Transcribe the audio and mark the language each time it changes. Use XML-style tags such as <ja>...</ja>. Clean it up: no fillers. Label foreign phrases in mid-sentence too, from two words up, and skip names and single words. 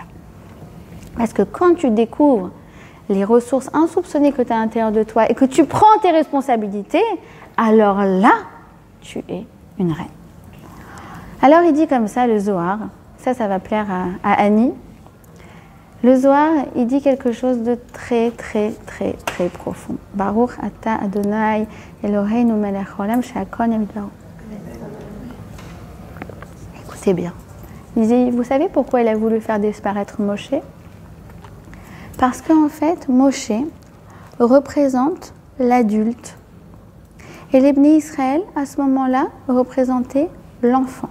<fr>Parce que quand tu découvres les ressources insoupçonnées que tu as à l'intérieur de toi et que tu prends tes responsabilités, alors là, tu es une reine. Alors il dit comme ça, le Zohar, ça va plaire à Annie. Le Zohar, il dit quelque chose de très, très, très, très profond.</fr> <he>ברוך אתה אדוני אלוהינו מלך העולם שהכל נדברו.</he> <fr>Écoutez bien. Il dit, vous savez pourquoi il a voulu faire disparaître Moshe ? Parce qu'en fait, Moshe représente l'adulte. Et les Bnei Israël, à ce moment-là, représentaient l'enfant.</fr>